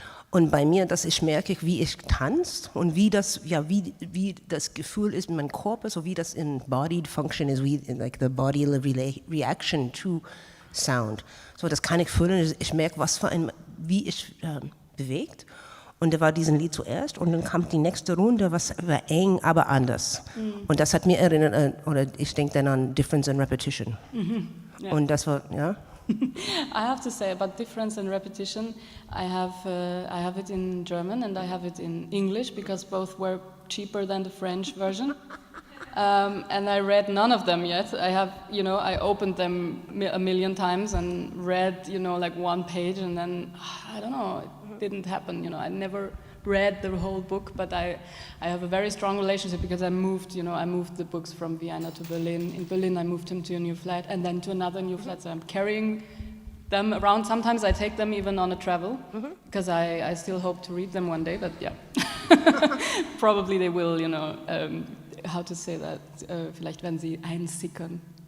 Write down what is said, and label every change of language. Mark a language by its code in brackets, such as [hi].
[de] Und bei mir, dass ich merke, wie ich tanze und wie das Gefühl ist in meinem Körper, so wie das embodied function ist, wie [en] like the bodily reaction to sound. [de] So, das kann ich fühlen. Ich merke, wie ich bewegt. Und da war diesen Lied zuerst und dann kam die nächste Runde, was war eng, aber anders. Und das hat mir erinnert, oder ich denke dann an Difference and Repetition. [en] Yeah. [de] Und das war, ja. [en] I have to say about difference and repetition, I have it in German and I have it in English because both were cheaper than the French version. And I read none of them yet. I opened them a million times and read, like one page and then, I don't know, it didn't happen, I never read the whole book, but I have a very strong relationship because I moved the books from Vienna to Berlin. In Berlin I moved them to a new flat and then to another new flat, so I'm carrying them around. Sometimes I take them even on a travel, because I still hope to read them one day, but yeah. Probably they will, how to say that, [de] vielleicht werden sie einsickern.